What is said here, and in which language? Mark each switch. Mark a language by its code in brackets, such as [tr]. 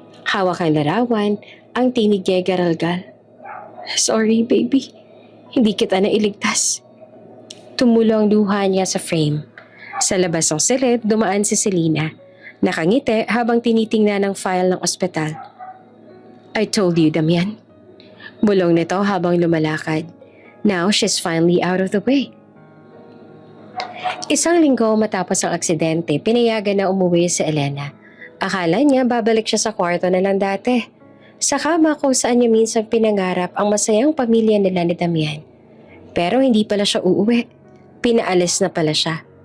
[tl] Hawak ang larawan, ang tinig niya ay garalgal. [en] "Sorry, baby. [tl] Hindi kita nailigtas." Tumulo ang luha niya sa frame. Sa labas ng silid, dumaan si Selena. Nakangiti habang tinitingnan ang file ng ospital. [en] "I told you, Damian." [tl] Bulong nito habang lumalakad. [en] Now she's finally out of the way. [tl] Isang linggo matapos ang aksidente, pinayagan na umuwi si Elena. Akala niya babalik siya sa kwarto na lang dati. Sa kama kung saan niya minsan pinangarap ang masayang pamilya nila ni Damian. Pero hindi pala siya uuwi. Pinaalis na pala siya.